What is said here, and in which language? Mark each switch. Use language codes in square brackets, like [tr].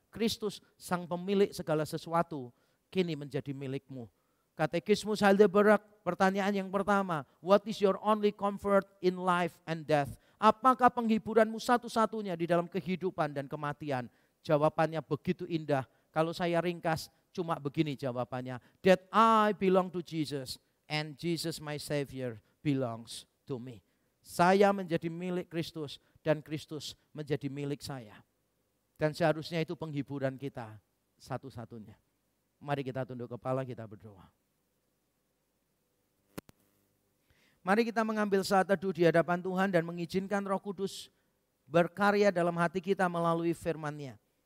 [id] Kristus sang pemilik segala sesuatu kini menjadi milikmu. [en] Katekismus Heidelberg, [id] pertanyaan yang pertama, [en] what is your only comfort in life and death? [id] Apakah penghiburanmu satu-satunya di dalam kehidupan dan kematian? Jawabannya begitu indah. Kalau saya ringkas, cuma begini jawabannya. [en] That I belong to Jesus and Jesus my Savior belongs to me. [id] Saya menjadi milik Kristus dan Kristus menjadi milik saya. Dan seharusnya itu penghiburan kita satu-satunya. Mari kita tunduk kepala, kita berdoa. Mari kita mengambil saat teduh di hadapan Tuhan dan mengizinkan Roh Kudus berkarya dalam hati kita melalui firman-Nya.